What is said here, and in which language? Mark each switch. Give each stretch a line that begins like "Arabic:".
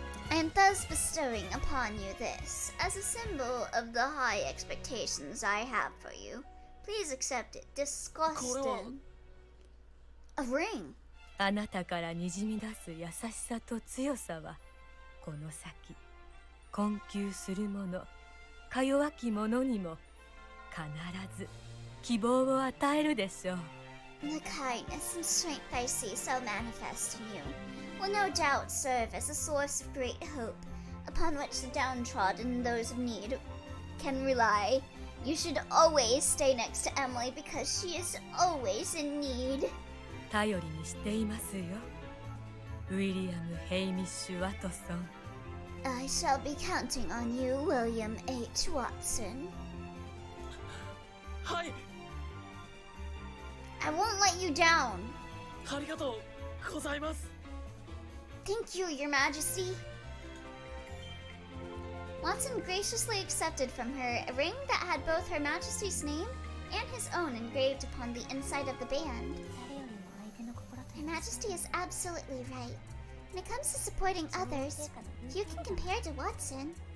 English: I am thus bestowing upon you this, as a symbol of the high expectations I have for you. Please accept it. Disgusting. A ring.
Japanese: あなたからにじみ出す優しさと強さはこの先困窮する者か弱き者にも必ず希望を与えるでしょう。
English: The kindness and strength I see so manifest in you will no doubt serve as a source of great hope upon which the downtrodden and those of need can rely. You should always stay next to Emily because she is always in need.
Japanese: 頼りにしていますよ。ウィリアム・ヘイミッシュ・ワトソン。
English: I shall be counting on you, William H. Watson.
Japanese: はい
English: I won't let you down.
Japanese: ありがとうございます
English: Thank you, Your Majesty. Watson graciously accepted from her a ring that had both Her Majesty's name and his own engraved upon the inside of the band. Her Majesty is absolutely right. When it comes to supporting others, few can compare to Watson.